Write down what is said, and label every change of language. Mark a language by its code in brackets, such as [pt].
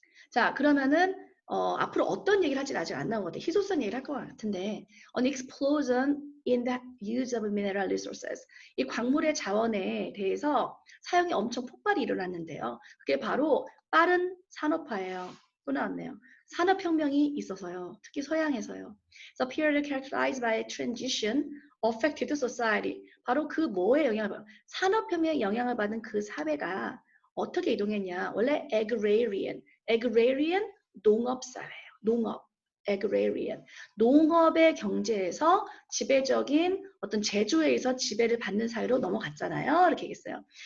[ko] 자 그러면은 앞으로 어떤 얘기를 할지 아직 안 나온 것 같아요. 희소성 얘기를 할 것 같은데 [en] an explosion in the use of mineral resources, [ko] 이 광물의 자원에 대해서 사용이 엄청 폭발이 일어났는데요. 그게 바로 빠른 산업화예요. 또 나왔네요. 산업혁명이 있어서요. 특히 서양에서요. [en] So period characterized by transition affected society. [ko] 바로 그 뭐에 영향을 받아요? 산업혁명에 영향을 받은 그 사회가 어떻게 이동했냐? 원래 agrarian 농업사회예요. 농업, agrarian. 농업의 경제에서 지배적인 어떤 제조에 의해서 지배를 받는 사회로 넘어갔잖아요. 이렇게 얘기했어요.